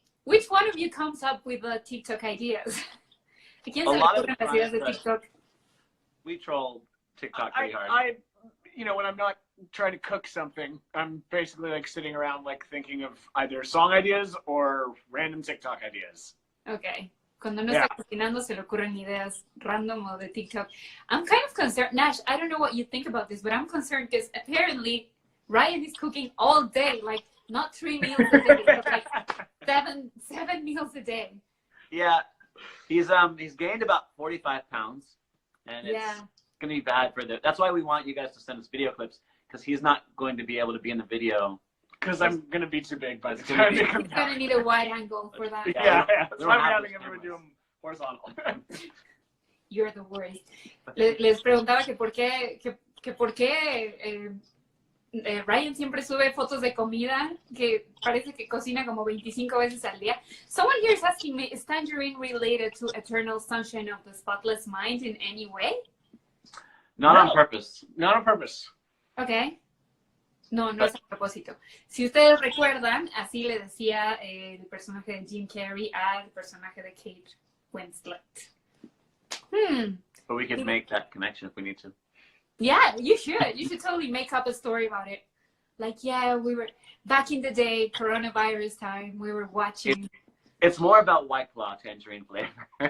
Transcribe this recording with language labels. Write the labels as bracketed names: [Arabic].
[English] Which one of you comes up with the TikTok ideas? [Spanish] ¿A quién se le ocurren las ideas de TikTok? [English] We troll TikTok pretty hard. When I'm not trying to cook something, I'm basically like sitting around like thinking of either song ideas or random TikTok ideas. [Spanish] Okay. Cuando no está cocinando, se le ocurren ideas random o de TikTok. [English] I'm kind of concerned. Nash, I don't know what you think about this, but I'm concerned because apparently Ryan is cooking all day, like not 3 meals a day, but like seven meals a day. Yeah. He's gained about 45 pounds, and it's going to be bad for that's why we want you guys to send us video clips, because he's not going to be able to be in the video. Because I'm going to be too big by the time He's going to need a wide angle for that. Yeah. That's why we're having everyone do them horizontal. You're the worst. [Spanish] Les preguntaba que por qué Ryan siempre sube fotos de comida, que parece que cocina como 25 veces al día. [English] Someone here is asking me, is Tangerine related to Eternal Sunshine of the Spotless Mind in any way? Not on purpose. Not on purpose. [Spanish] Okay. No es a propósito. Si ustedes recuerdan, así le decía el personaje de Jim Carrey al personaje de Kate Winslet. [English] But we could make that connection if we need to. Yeah, you should. You should totally make up a story about it. Like, yeah, we were back in the day, coronavirus time, we were watching. It's more about White Claw tangerine flavor.